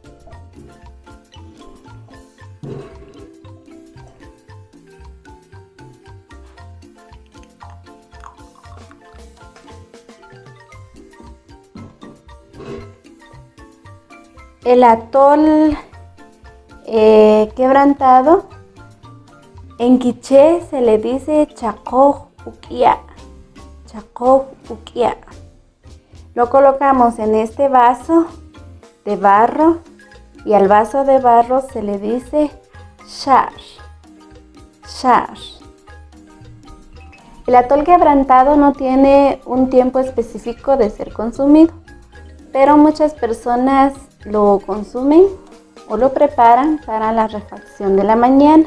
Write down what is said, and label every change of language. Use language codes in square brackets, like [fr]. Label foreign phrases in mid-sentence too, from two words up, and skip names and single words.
[es] El atol quebrantado en quiché se le dice [quc] chakoj ukia. Chakoj ukia. [es] Lo colocamos en este vaso de barro y al vaso de barro se le dice shar. Shar. El atol quebrantado no tiene un tiempo específico de ser consumido, pero muchas personas lo consumen o lo preparan para la refacción de la mañana.